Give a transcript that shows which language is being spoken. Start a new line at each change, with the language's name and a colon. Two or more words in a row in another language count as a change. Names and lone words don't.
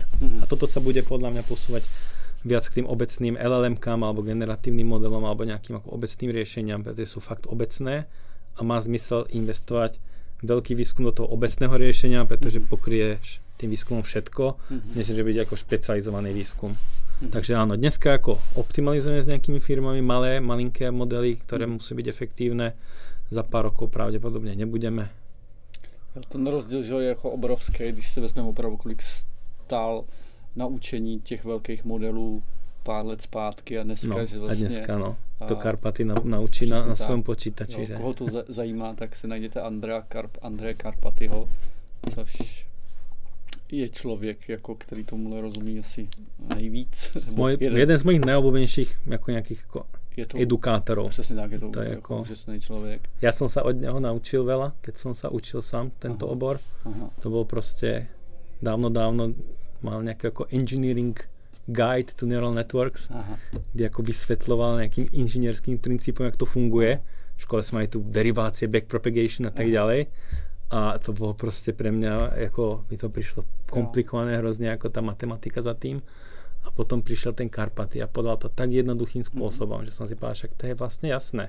Slovak: A toto sa bude podľa mňa posúvať viac k tým obecným LLM-kám alebo generatívnym modelom alebo nejakým ako obecným riešeniam, pretože sú fakt obecné a má zmysel investovať veľký výskum do toho obecného riešenia, pretože pokrieš tým výskumom všetko, než že byť ako špecializovaný výskum. Takže áno, dneska ako optimalizujeme s nejakými firmami malinké modely, ktoré musí byť efektívne, za pár rokov pravděpodobně nebudeme.
Czech: Ten rozdíl, že je jako obrovský, když se vezmeme opravdu, kolik stál naučení těch velkých modelů pár let zpátky a dneska, že vlastně... A dneska, no. To Karpaty naučí na svém počítači. Jo, koho to zajímá, tak si najděte Andreje Karpatyho, což je člověk, jako, který tomuhle rozumí asi nejvíc.
Slovak: Jeden z mojich najobľúbenejších jako nějakých jako edukátorov.
Czech: Přesně tak, je to jako úžasný člověk. Já jsem se od něho naučil veľa, keď jsem se učil sám tento obor. To bylo prostě dávno mal nějaký jako
English: engineering guide to neural networks,
Czech: kde jako vysvětloval nějakým inženýrským principem, jak to funguje.
Slovak: V škole jsme mali tu derivácie, backpropagation a tak ďalej.
Czech: A to bylo prostě pre mňa, jako mi to přišlo komplikované hrozně, jako ta matematika za tým. A potom přišel ten Karpaty a podal to tak jednoduchým způsobem, že jsem si povedal, že to je vlastně jasné.